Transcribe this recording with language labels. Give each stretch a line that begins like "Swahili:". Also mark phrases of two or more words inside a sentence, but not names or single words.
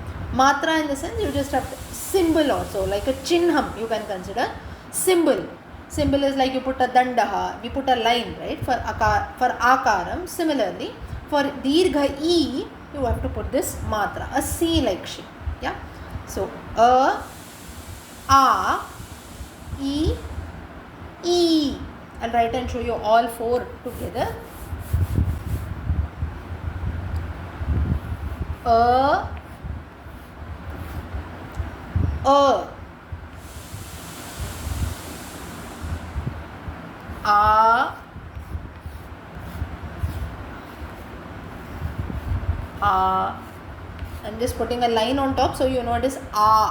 English: Matra in the sense, you just have to, symbol also, like a chinham you can consider, symbol. Symbol is like you put a dandaha, we put a line, right, for akaram. Similarly, for dirgha e, you have to put this matra, a C like shape. Yeah. So, a, e, e. I'll write and show you all four together. A, a, I'm just putting a line on top so you know it is a.